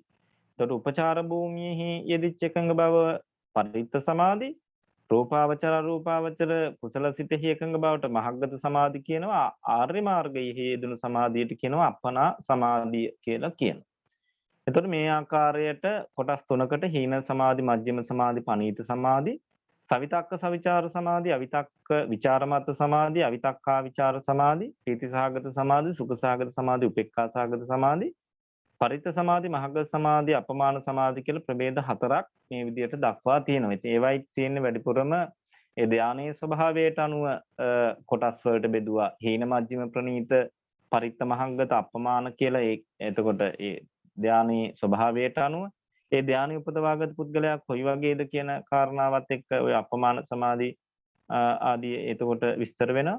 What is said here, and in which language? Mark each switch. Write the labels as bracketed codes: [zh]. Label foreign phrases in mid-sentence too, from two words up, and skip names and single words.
[si] එතකොට උපචාර භූමියෙහි යෙදිච්ච එකඟ බව පරිත්ත සමාධි, රූපාවචර අරූපාවචර කුසල සිතෙහි එකඟ බවට මහග්ගත සමාධි කියනවා. ආර්ය මාර්ගයෙහි යෙදුණු සමාධියට කියනවා අප්පනා සමාධිය කියලා කියනවා. එතකොට මේ ආකාරයට කොටස් තුනකට හීන සමාධි, මජ්ක්‍ධිම සමාධි, පනීත සමාධි, සවිතක්ක සවිචාර සමාධි, අවිතක්ක විචාරමත් සමාධි, අවිතක්කා විචාර සමාධි, ප්‍රීතිසහගත සමාධි, සුඛසහගත සමාධි, උපේක්ඛාසහගත සමාධි, පරිත්ත සමාධි, මහග්ගත සමාධි, අපමාන සමාධි කියලා ප්‍රභේද හතරක් මේ විදිහට දක්වා තියෙනවා. ඉතින් ඒවයි තියෙන්නේ වැඩිපුරම ඒ ධානයේ ස්වභාවයට අනුව කොටස් වලට බෙදුවා. හීන මජ්ක්‍ධිම ප්‍රනීත පරිත්ත මහග්ගත අපමාන කියලා එතකොට ඒ ධානයේ ස්වභාවයට අනුව ඒ ධානය උපදවාගත් පුද්ගලයා කොයි වගේද කියන කාරණාවත් එක්ක ඔය අපමාන සමාධි ආදී එතකොට විස්තර වෙනවා.